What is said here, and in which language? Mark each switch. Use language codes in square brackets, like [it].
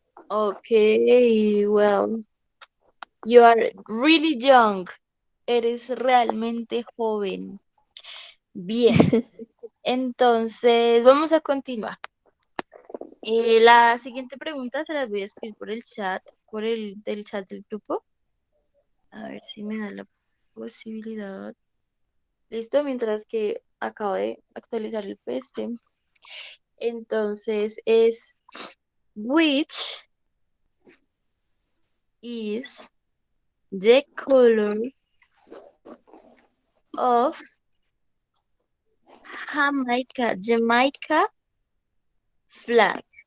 [en] Okay, well, you are really young. [es] Eres realmente joven. Bien, entonces vamos a continuar. La siguiente pregunta se las voy a escribir por el chat, del chat del grupo. A ver si me da la posibilidad. Listo, mientras que acabo de actualizar el PC. Entonces es [en] which is the color of Jamaica flag.